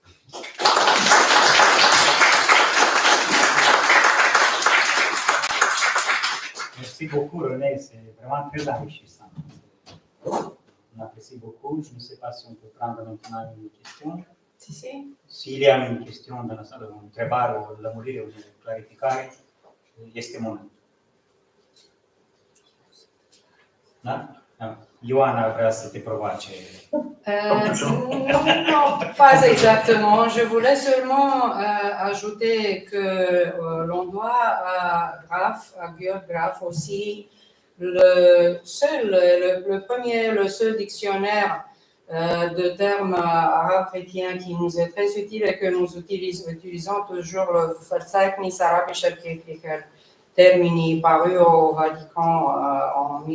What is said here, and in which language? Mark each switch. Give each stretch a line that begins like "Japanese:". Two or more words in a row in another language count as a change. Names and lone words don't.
French: Merci beaucoup, René. C'est vraiment très enrichissant. On apprécie beaucoup. Je ne sais pas si on peut prendre maintenant une question. S'il y a une question dans la salle,
Romanian: o întrebare, o lămurire, o clarificare, este momentul. Da? Ioana vrea să te provoace.
French: Non, pas exactement. Je voulais seulement ajouter que l'on doit à Graff, à Georg Graff aussi, le seul dictionnaire de termes arabes chrétiens qui nous est très utile et que nous utilisons toujours, le Verzeichnis arabischer Kirchlicher Termini paru au Vatican en